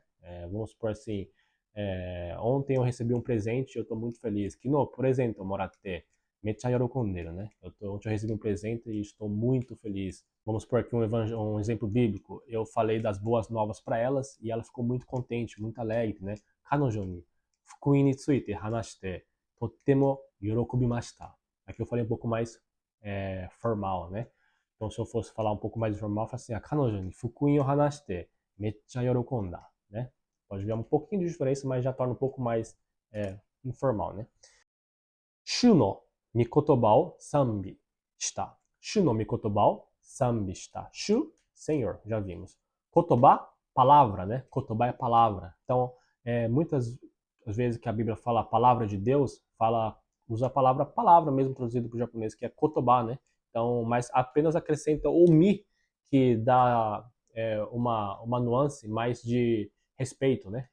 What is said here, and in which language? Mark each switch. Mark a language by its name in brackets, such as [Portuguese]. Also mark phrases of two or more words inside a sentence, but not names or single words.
[Portuguese] Vamos supor assim, ontem eu recebi um presente e eu tô muito feliz. [Japanese] Kino, [Portuguese] por exemplo, [Japanese] もらって、めっちゃ喜んでる, né? [Portuguese] Ontem eu recebi um presente e estou muito feliz. Vamos supor aqui um exemplo bíblico. Eu falei das boas novas para elas e ela ficou muito contente, muito alegre, né? [Japanese] 彼女に福音について話してとても喜びました. [Portuguese] Aqui eu falei um pouco mais formal, né? Então, se eu fosse falar um pouco mais informal, eu falo assim, [Japanese] 彼女に福音を話してめっちゃ喜んだ, né? [Portuguese] Pode ver um pouquinho de diferença, mas já torna um pouco mais informal, né? [Japanese] 主の御言葉を賛美した. 主の御言葉を賛美した. [Portuguese] Shu, Senhor, já vimos. Kotoba, palavra, né? Kotoba é palavra. Então, muitas vezes que a Bíblia fala a palavra de Deus, usa a palavra palavra mesmo traduzido para o japonês, que é kotoba, né? Então, mas apenas acrescenta o mi, que dá uma nuance mais de respeito, né?